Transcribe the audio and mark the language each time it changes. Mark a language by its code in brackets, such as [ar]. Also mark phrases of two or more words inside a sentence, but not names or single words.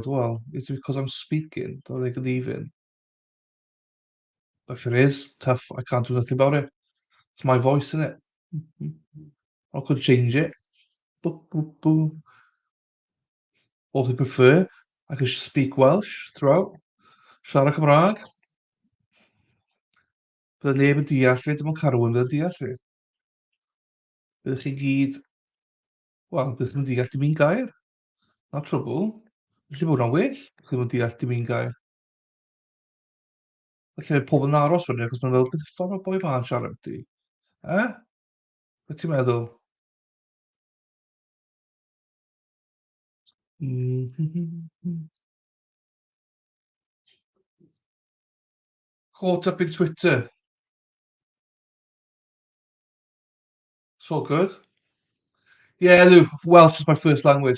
[en] Well, it's because I'm speaking that they leaving. If it is tough, I can't do nothing about it. It's my voice, in it. I could change it. Boop, boop, boop. Or if they prefer, I could speak Welsh throughout. [cy] Siarad Cymraeg. Bydde neb yn deall fi, dim ond Carwyn bydde'n deall fi. Byddech chi gyd, wel, byddech chi'n deall dim un gair. [en] Not trouble. [cy] Felly bod hwnna'n well, byddech chi'n deall dim un gair. Felly pobl yn aros fyny, achos mae'n meddwl, beth y ffordd o boi fa'n siarad di? Beth ti'n meddwl? [en] Caught up in Twitter. So good. Yeah, Lou, Welsh is my first language.